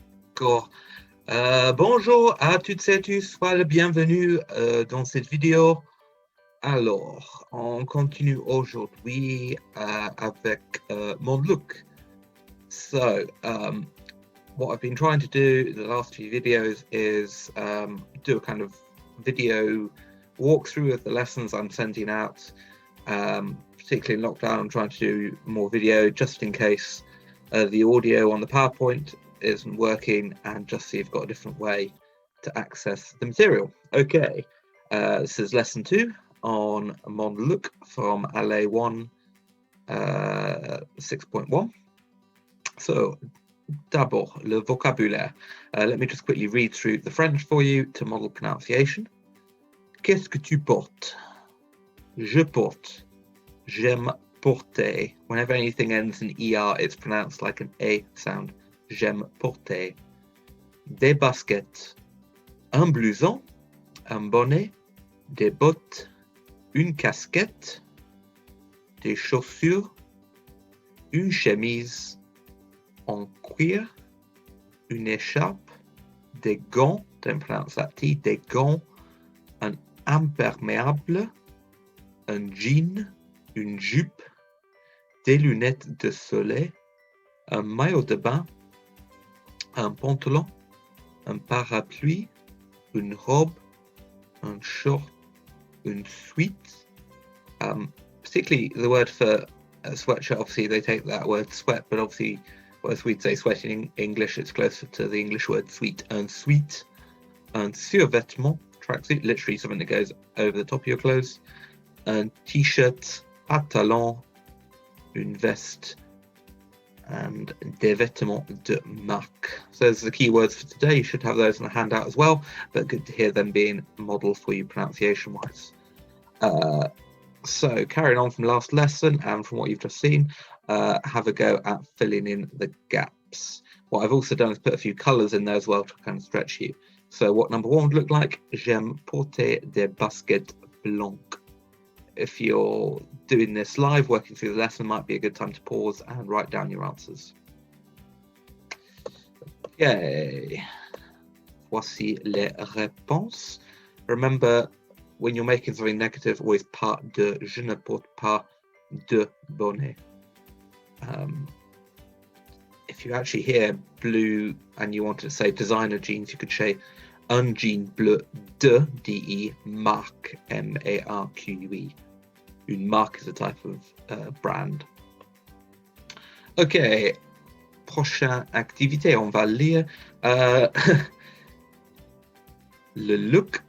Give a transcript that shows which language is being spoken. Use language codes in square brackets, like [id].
[fr] D'accord. Bonjour à toutes et à tous, soyez le bienvenu dans cette vidéo. Alors, on continue aujourd'hui avec Mon Look. [en] So, what I've been trying to do the last few videos is do a kind of video walkthrough of the lessons I'm sending out. Particularly in lockdown, I'm trying to do more video just in case the audio on the PowerPoint isn't working, and just so you've got a different way to access the material. Okay, this is lesson 2 on Mon Look from Allez 1 6.1. [fr] So, d'abord, le vocabulaire. [en] Let me just quickly read through the French for you to model pronunciation. [fr] Qu'est-ce que tu portes? Je porte. J'aime porter. [en] Whenever anything ends in ER, it's pronounced like an A sound. [fr] J'aime porter. Des baskets. Un blouson. Un bonnet. Des bottes. Une casquette. Des chaussures. Une chemise en cuir. Une écharpe. Des gants. [en] Don't pronounce that T. [fr] Des gants. Un imperméable. Un jean. Une jupe. Des lunettes de soleil. Un maillot de bain. Un pantalon, un parapluie, une robe, un short, une suite. [en] Particularly the word for a sweatshirt, obviously they take that word sweat, but obviously as we'd say sweat in English, it's closer to the English word sweet. [fr] Un suite, un survêtement, [en] tracksuit, literally something that goes over the top of your clothes. [fr] Un t-shirt, pantalon, une veste, and des vêtements de marque. [en] So those are the key words for today. You should have those in the handout as well, but good to hear them being modelled for you pronunciation-wise. So carrying on from last lesson and from what you've just seen, have a go at filling in the gaps. What I've also done is put a few colours in there as well to kind of stretch you. So what number 1 would look like: [fr] J'aime porter des baskets blancs. [en] If you're doing this live, working through the lesson, might be a good time to pause and write down your answers. [fr] Okay, voici les réponses. [en] Remember, when you're making something negative, always pas de. [fr] Je ne porte pas de bonnet. [en] If you actually hear blue and you want to say designer jeans, you could say [fr] un jean bleu [en] de D-E marque M-A-R-Q-U-E. [fr] Une marque [en] is a type of brand. Okay, [fr] prochaine activité, on va lire le look.